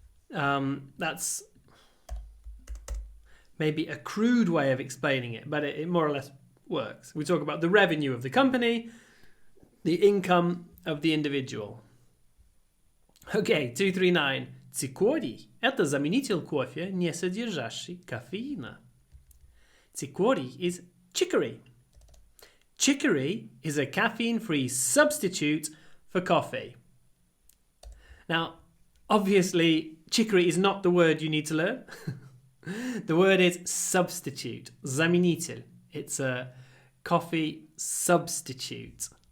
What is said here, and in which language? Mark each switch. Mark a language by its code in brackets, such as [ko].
[en] That's maybe a crude way of explaining it, but it more or less works. We talk about the revenue of the company, the income of the individual. Okay, 239. [ru] Цикорий – это заменитель кофе, не содержащий кофеина. [en] Цикорий is chicory. Chicory is a caffeine-free substitute for coffee. Now, obviously, chicory is not the word you need to learn. The word is substitute, заменитель. It's a coffee substitute.